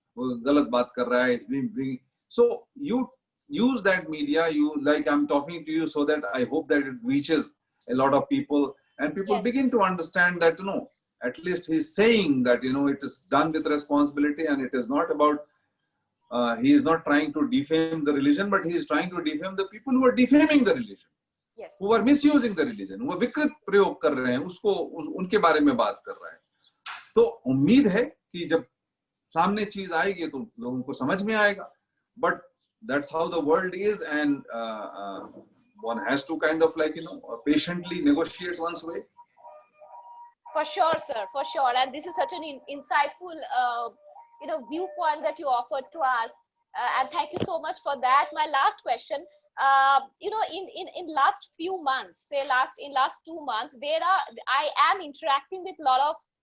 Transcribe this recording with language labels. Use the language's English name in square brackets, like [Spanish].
[Hindi] वो गलत बात कर रहा है, [English] is being so you use that media, you like I'm talking to you so that I hope that it reaches a lot of people and people Yes. begin to understand that, you know, at least he's saying that, you know, it is done with responsibility and it is not about he is not trying to defame the religion, but he is trying to defame the people who are defaming the religion, Yes. who are misusing the religion, [Hindi] वो विकृत प्रयोग कर रहे हैं उसको, उनके बारे में बात कर रहा है. तो उम्मीद है कि जब सामने चीज आएगी तो लोगों को समझ में आएगा. [English] But that's how the world is, and one has to kind of like, you know, patiently negotiate one's way. For sure, sir, for sure. And this is such an insightful, viewpoint that you offered to us. And thank you so much for that. My last question, in last few months, say in last 2 months, I am interacting with a lot of